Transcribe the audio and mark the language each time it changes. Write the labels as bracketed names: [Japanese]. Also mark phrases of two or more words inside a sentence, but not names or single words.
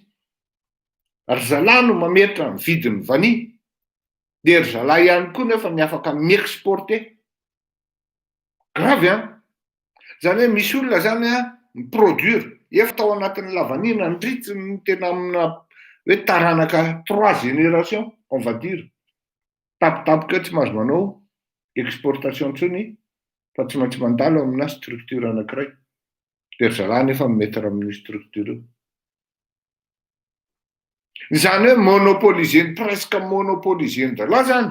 [Malagasy] Ry zalahy no mametra ny vidin'ny vany. De ry zalahy ihany koa nefa ny afaka mi-exporter. Gravy zany hoe misy olona zany miproduire efa tao anatin'ny lavanina ndritsy ny tena amina hoe taranaka 3 [French] générations on va dire. [Malagasy] Tapitapoka tsy mahazo manao exportation ntsony fa tsy maintsy mandalo amina structure anankiray. De ry zalahy nefa mimetra amin'ny structure io. Zany hoe [French] monopolisé, presque monopolisé [Malagasy] dalahy zany.